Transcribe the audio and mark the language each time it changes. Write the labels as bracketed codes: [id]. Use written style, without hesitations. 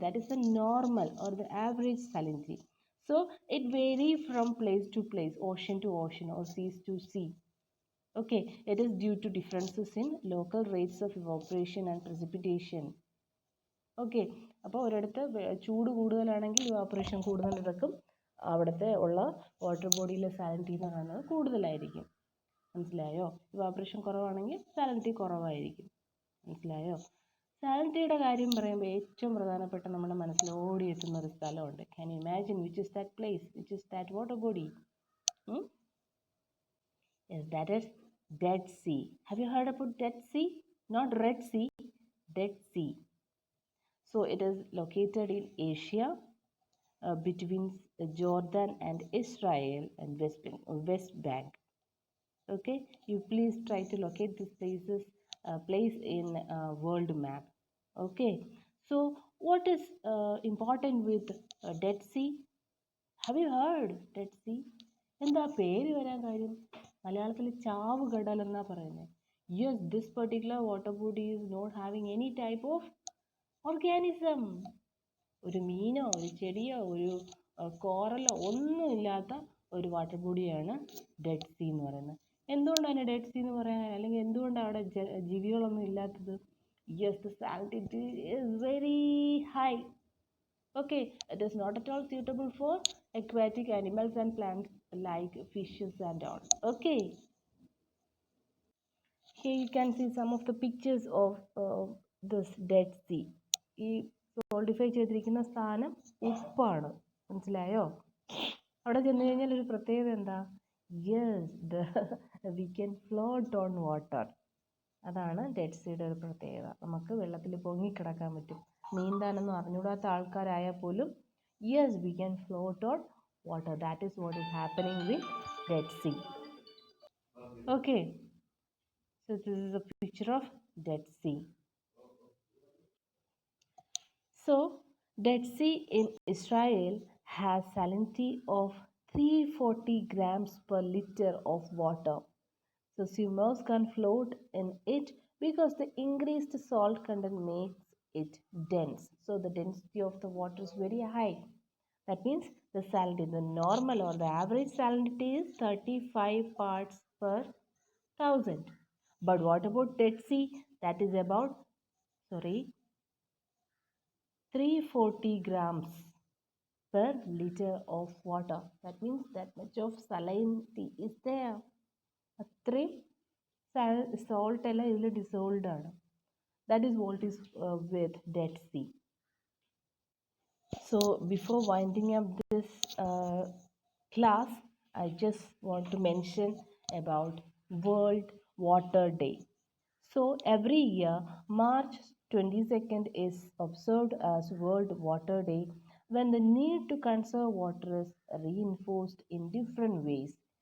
[en] That is the normal or the average salinity. So it varies from place to place, ocean to ocean or seas to sea. Okay, it is due to differences in local rates of evaporation and precipitation. [ml] Okay, അപ്പോൾ ഒരിടത്ത് ചൂട് കൂടുതലാണെങ്കിൽ evaporation കൂടുതൽ നടക്കും, അവിടുത്തെ ഉള്ള water ബോഡിയിലെ salinity എന്ന് പറയുന്നത് കൂടുതലായിരിക്കും. മനസ്സിലായോ? ഇവാപ്പറേഷൻ കുറവാണെങ്കിൽ സാലിനിറ്റി കുറവായിരിക്കും. മനസ്സിലായോ? സാലിനിറ്റിയുടെ കാര്യം പറയുമ്പോൾ ഏറ്റവും പ്രധാനപ്പെട്ട നമ്മുടെ മനസ്സിൽ ഓടിയെത്തുന്ന ഒരു സ്ഥലമുണ്ട്. [en] Can you imagine which is that place, which is that water body? Yes, that is Dead Sea. Have you heard about Dead Sea? Not Red Sea, Dead Sea. So it is located in Asia between Jordan and Israel and West Bank. Okay, you please try to locate this place in world map. Okay, so what is important with Dead Sea? Have you heard Dead Sea? [ml] എന്താ പേര് വരാൻ കാര്യം? മലയാളത്തിൽ ചാവ് കടൽ എന്നാ പറയുന്നത്. [en] Yes, this particular water body is not having any type of organism. [ml] ഒരു മീനോ ഒരു ചെടിയോ ഒരു കോറലോ ഒന്നുമില്ലാത്ത ഒരു വാട്ടർ ബോഡിയാണ് ഡെഡ് സീ എന്ന് പറയുന്നത്. എന്തുകൊണ്ടാണ് ഡെഡ് സീ എന്ന് പറയാൻ, അല്ലെങ്കിൽ എന്തുകൊണ്ടാണ് അവിടെ ജീവികളൊന്നും ഇല്ലാത്തത്? [en] Yes, the salinity is very high. Okay, it is not at all suitable for aquatic animals and plants like fishes and all. Okay, here you can see some of the pictures of this dead sea. [ml] ഈ solidify ചെയ്തിരിക്കുന്ന സ്ഥാനം ഉപ്പാണ്. മനസ്സിലായോ? അവിടെ ചെന്ന് കഴിഞ്ഞാൽ ഒരു പ്രത്യേകത എന്താ? [en] Yes, we can float on water. [ml] അതാണ് ഡെഡ് സീയുടെ ഒരു പ്രത്യേകത. നമുക്ക് വെള്ളത്തിൽ പൊങ്ങിക്കിടക്കാൻ പറ്റും. നീന്താനൊന്നും അറിഞ്ഞൂടാത്ത ആൾക്കാരായാൽ പോലും [en] Yes, we can float on water. That is what is happening with Dead Sea. Okay, so this is a picture of Dead Sea. So Dead Sea in Israel has salinity of 340 grams per liter of water. So swimmers can float in it because the increased salt content makes it dense. So the density of the water is very high. That means the salinity, the normal or the average salinity is 35 parts per thousand. But what about Dead Sea? That is about 340 grams per liter of water. That means that much of salinity is there. [ml] അത്രയും salt എല്ലാം ഇതിൽ dissolved ആണ്. [en] That is what is with Dead Sea. So before winding up this class, I just want to mention about World Water Day. So every year, March 22nd is observed as World Water Day, when the need to conserve water is reinforced in different ways.